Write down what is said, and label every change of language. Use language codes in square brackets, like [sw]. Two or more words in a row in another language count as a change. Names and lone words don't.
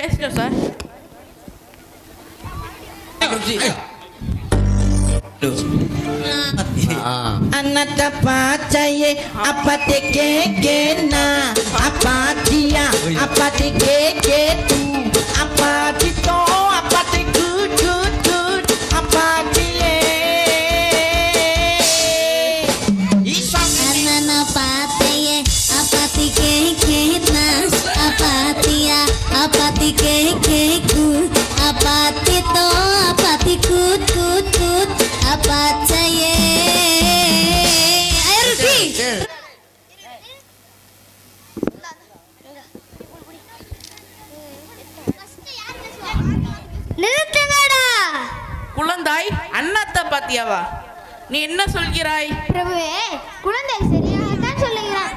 [ta] நிமிஷம் சார். Anak apa caya apa teke na apa dia apa teke tu apa cito apa tekut apa dia Anana pateye apati kekena apatia apati kekeku apati to apati kut kut kut apacaye. Ayo Rufi. நிறுத்துங்கடா. குழந்தாய் அண்ணாத்த பாத்தியாவா? நீ என்ன சொல்கிறாய்? பிரபுவே, குழந்தை சரியாகத்தான் சொல்லுகிறான்.